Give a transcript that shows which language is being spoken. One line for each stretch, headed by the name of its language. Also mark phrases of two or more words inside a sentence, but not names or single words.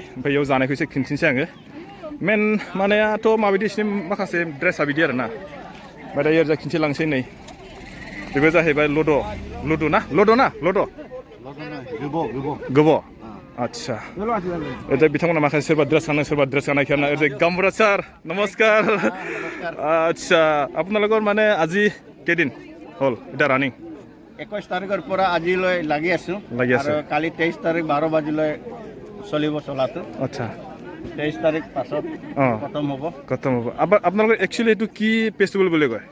Bodo: ओमफ्राय बेयाव जानायखौ एसे खिन्थिनोसै आङो। मेन मानेयाथ' माबायदि बिसोरनि माखासे ड्रेसआ बिदि आरोना। ओमफ्राय दायो ओरैजाय खिन्थिलांसै। नै बेबो जाहैबाय लडु ना गोब'। आच्छा, ओरैजाय बिथांमोना माखासे सोरबा ड्रेस गानदों, सोरबा ड्रेस गानाखै आरोना। ओरैजाय गाम्बुरा सार नमस्कार।
Assamese: আচ্ছা, আপোনালোকৰ মানে আজি কেইদিন হ'ল এটা ৰানিং? 21 তাৰিখৰ পৰা আজিলৈ লাগি আছোঁ আৰু কালি 23 তাৰিখ 12 বাজিলৈ চলিব চলাটো। আচ্ছা, 23 তাৰিখ পাছত খতম হ'ব। আপোনালোকৰ একচুৱেলি এইটো কি ফেষ্টিভেল বুলি কয়?